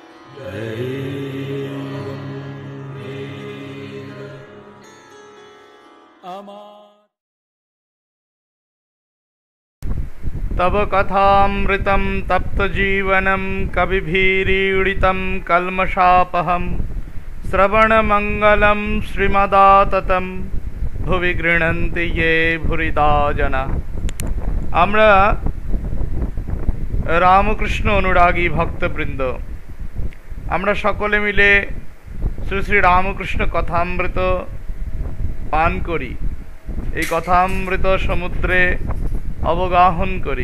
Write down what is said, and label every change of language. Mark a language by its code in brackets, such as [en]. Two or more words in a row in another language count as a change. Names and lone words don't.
[sa] तव कथामृतं तप्तजीवनं कविभिरीडितं कल्मषापहं श्रवणमंगलं श्रीमदाततं भुवि गृह्णन्ति ये भूरिदा जना। [bn] আমরা রামকৃষ্ণ অনুরাগী ভক্তবৃন্দ, আমরা সকলে মিলে শ্রী শ্রী রামকৃষ্ণ কথামৃত পান করি, এই কথামৃত সমুদ্রে অবগাহন করি।